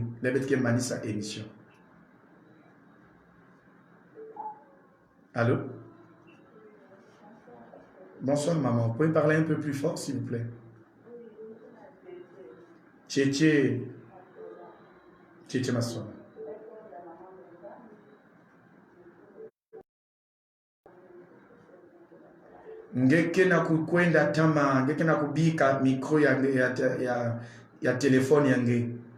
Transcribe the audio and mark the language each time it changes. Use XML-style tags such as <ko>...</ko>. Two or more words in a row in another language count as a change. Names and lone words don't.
<fr>Vous avez sa émission. Allô? Bonsoir maman. Vous pouvez parler un peu plus fort s'il vous plaît? Tchétché. Tchétché ma soeur.</fr> <ktu>Ngeke na kukwenda tama, ngeke na kubika mikro ya telefoni yange.</ktu>